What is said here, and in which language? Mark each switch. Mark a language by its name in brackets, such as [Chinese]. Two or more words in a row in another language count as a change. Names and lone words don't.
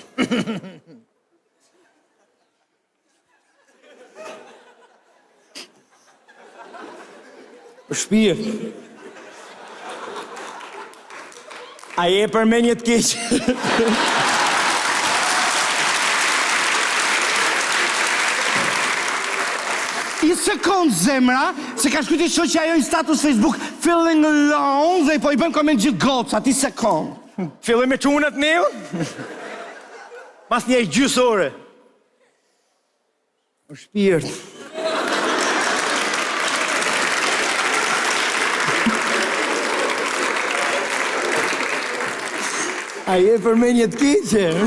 [Albanian] Shpirt. A je për me një të keqë? I sekund zemra, se ka shkyti shoqja ajo i status Facebook [English] feeling alone [Albanian] dhe po i bën koment gjithë gocat, i sekund. Filloj me çunat neu? Pas një gjysë ore. O shpirt. A je për me një të keqe?